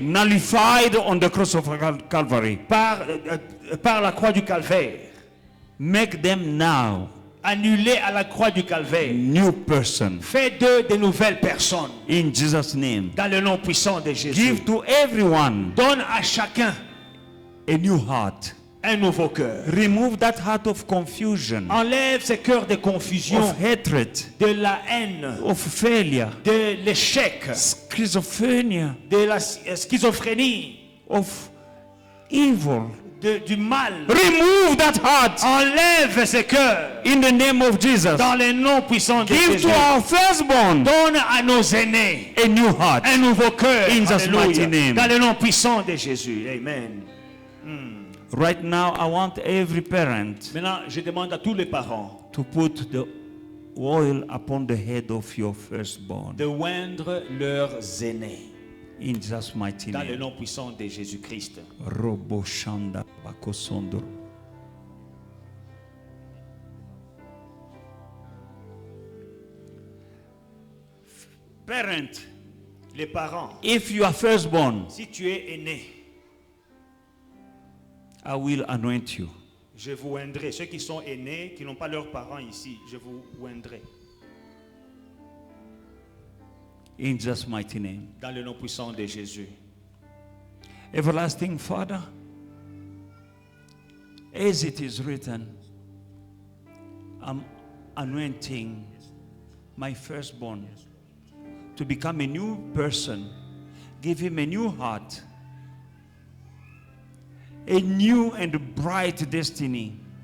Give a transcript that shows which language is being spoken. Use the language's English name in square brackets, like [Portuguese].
[English] nullified on the cross of Calvary. [French] par la croix du calvaire, [English] Make them now [French] annulée à la croix du calvaire, [English] new person. [French] fais d'eux de nouvelles personnes. [English] In Jesus' name. [French] Dans le nom puissant de Jésus. [English] Give to everyone [French] Donne à chacun [English] a new heart. [French] un nouveau cœur. [English] Remove that heart of confusion, [French] Enlève ces cœurs de confusion, [English] of hatred, [French] de la haine, [English] of failure, [French] de l'échec, [English] schizophrenia, [French] de la schizophrénie, [English] of evil. [French] du mal. [English] Remove that heart [French] Enlève ces cœurs [English] in the name of Jesus. [French] dans les noms puissants de [English] Give [French] Jésus. [English] to our firstborn [French] Donne à nos aînés [English] a new heart. [French] un nouveau cœur. [English] In Jesus' [French] Alléluia. [English] mighty name. [French] Dans le nom puissant de Jésus. [English] Amen. Right now, I want every parent [French] Maintenant, je demande à tous les parents [English] to put the oil upon the head of your firstborn. [French] de oindre leurs aînés [English] In Jesus' mighty [French] dans le [English] name. [French] nom puissant de Jésus-Christ. Robo Shanda Bakosondo. [English] Parent, [French] Les parents, [English] if you are firstborn, [French] si tu es aîné, [English] I will anoint you. [French] je vous oindrai. Ceux qui sont aînés, qui n'ont pas leurs parents ici, je vous oindrai. [English] In Jesus' mighty name. [French] Dans le nom puissant de Jésus. [English] Everlasting Father, as it is written, I'm anointing my firstborn to become a new person, give him a new heart, a new and bright destiny.